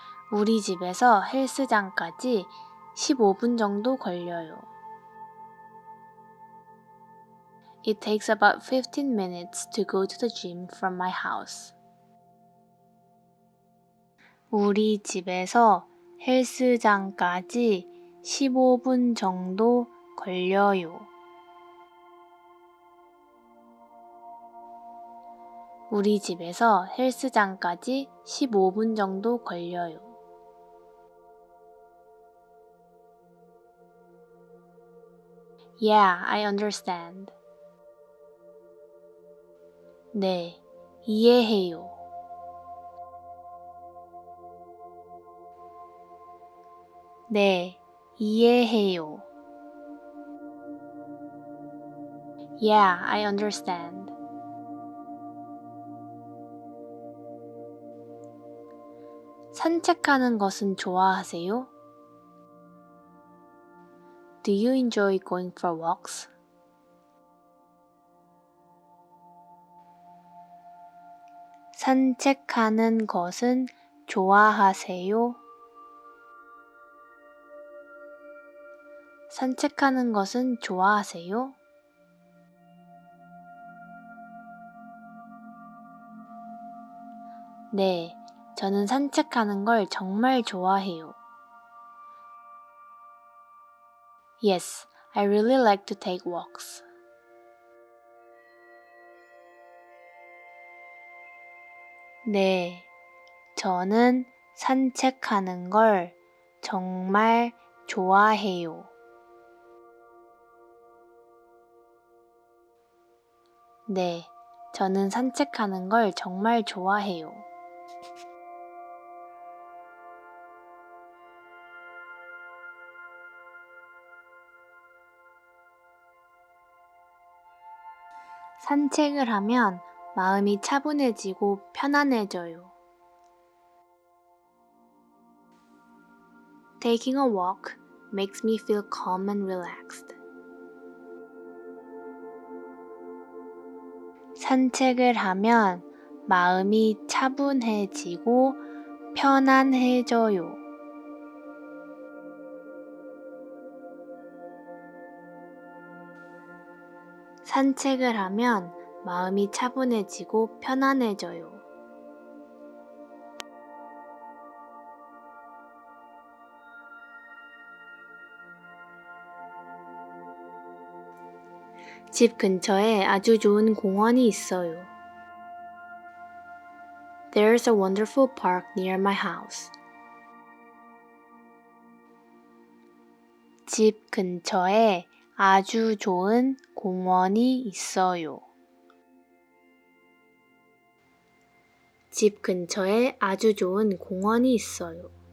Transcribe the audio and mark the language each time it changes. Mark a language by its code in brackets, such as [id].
[ko] 우리 집에서 헬스장까지 15분 정도 걸려요. [en] It takes about 15 minutes to go to the gym from my house. [ko] 우리 집에서 헬스장까지 15분 정도 걸려요. 우리 집에서 헬스장까지 15분 정도 걸려요. [en] Yeah, I understand. [ko] 네, 이해해요. 네, 이해해요. [en] Yeah, I understand. [ko] 산책하는 것은 좋아하세요? [en] Do you enjoy going for walks? [ko] 산책하는 것은 좋아하세요? 산책하는 것은 좋아하세요? 네, 저는 산책하는 걸 정말 좋아해요. [en] Yes, I really like to take walks. [ko] 네, 저는 산책하는 걸 정말 좋아해요. 네, 저는 산책하는 걸 정말 좋아해요. 산책을 하면 마음이 차분해지고 편안해져요. [en] Taking a walk makes me feel calm and relaxed. [ko] 산책을 하면 마음이 차분해지고 편안해져요. 산책을 하면 마음이 차분해지고 편안해져요. 집 근처에 아주 좋은 공원이 있어요. [en] There's a wonderful park near my house. [ko] 집 근처에 아주 좋은 공원이 있어요. 집 근처에 아주 좋은 공원이 있어요.